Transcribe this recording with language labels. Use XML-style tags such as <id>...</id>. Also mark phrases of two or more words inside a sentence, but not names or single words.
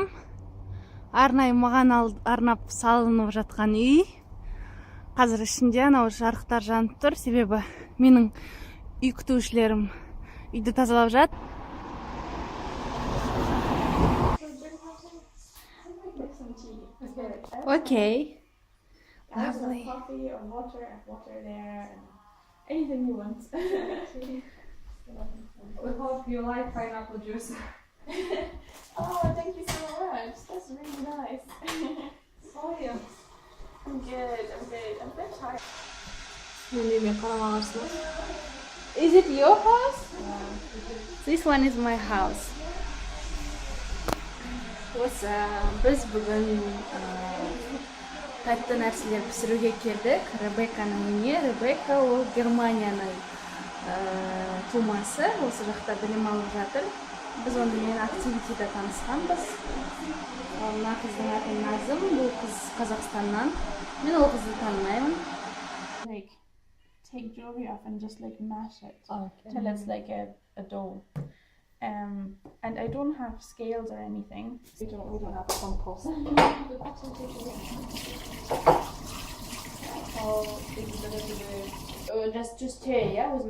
<kk>Арнайы маған арнап салынып жатқан үй. Қазір ішінде анау жарықтар жанып тұр, себебі менің үй күтушілерім үйді тазалап жат. Окей.</kk> <en>Lovely. Coffee or water there, and anything you want. We hope you like pineapple juice. Oh, thank you so much. That's really nice. How are you? I'm good. I'm a bit tired. Is it your house? This one is my house.</en> <kk>Біз бүгін тәтті нәрселер пісіруге келдік. Ребекканың үйіне. Ребекка ол Германияның тумасы. Осы жақта білім алып жатыр. Біз онымен активитеде танысқанбыз. Мына қыздың аты Назым, бұл қыз Қазақстаннан. Мен ол қызды танымаймын.</kk> <en>Like, take jewelry off and just like mash it till it's like a dough. And I don't have scales or anything. We don't have a compost. Just here, yeah, with my</en>